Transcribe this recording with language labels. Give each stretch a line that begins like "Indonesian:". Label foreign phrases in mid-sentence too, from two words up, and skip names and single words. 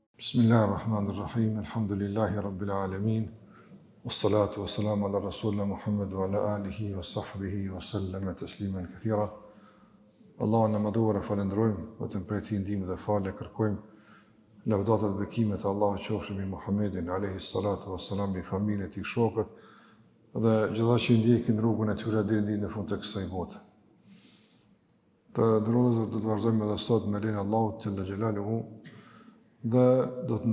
Arabic: بسم الله الرحمن الرحيم الحمد لله رب العالمين والصلاة والسلام على رسولنا محمد وعلى آله وصحبه وسلم تسليما كثيرا.
Albanian: Allahun e madhuar e falenderojmë, vetëm prej tij ndihmë dhe falë kërkojmë. Lavdata dhe bekimet e Allahut qofshin mbi Muhammedin
Arabic: عليه الصلاة والسلام,
Albanian: mbi familjen e tij, shokët dhe gjithë ata që ndjekin rrugën e tyre deri në fund të kësaj bote. Të ndërrozë do të vazhdojmë edhe sot me lenin Allahut
Arabic: جل جلاله
Albanian: dhe do të